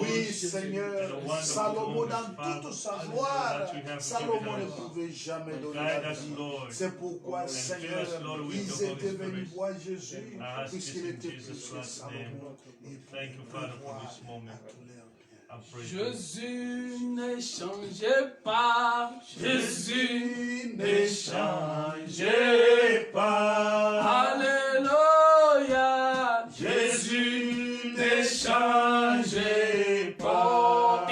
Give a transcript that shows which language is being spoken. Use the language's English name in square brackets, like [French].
[French] Oui, Seigneur, Salomon, dans toute sa gloire, Salomon ne pouvait jamais donner la vie. C'est pourquoi, Seigneur, ils étaient venus voir Jésus, puisqu'il était plus que Salomon. [English] Thank you, Father, for this moment. [French] Jésus ne changeait pas, Jésus ne changeait pas. Alléluia, Jésus ne changeait pas.